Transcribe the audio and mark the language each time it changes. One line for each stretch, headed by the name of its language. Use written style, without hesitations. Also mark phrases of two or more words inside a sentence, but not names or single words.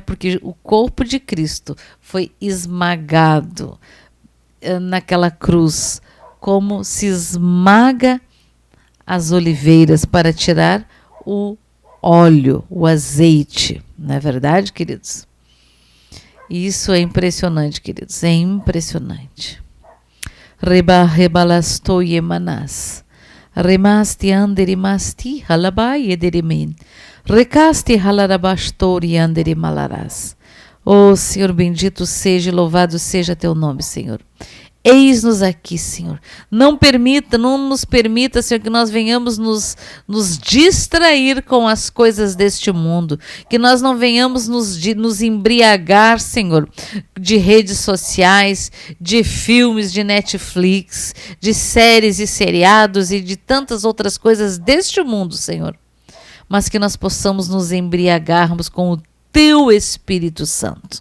Portuguese: Porque o corpo de Cristo foi esmagado naquela cruz, como se esmaga as oliveiras para tirar o óleo, o azeite. Não é verdade, queridos? Isso é impressionante, queridos, é impressionante. Rebalastou yemanas, remasti anderimasti halabai ederimin, recaste halarabastori anderimalaras. Oh, Senhor, bendito seja e louvado seja teu nome, Senhor. Eis-nos aqui, Senhor. Não nos permita, Senhor, que nós venhamos nos distrair com as coisas deste mundo, que nós não venhamos nos embriagar, Senhor, de redes sociais, de filmes, de Netflix, de séries e seriados e de tantas outras coisas deste mundo, Senhor, mas que nós possamos nos embriagarmos com o teu Espírito Santo.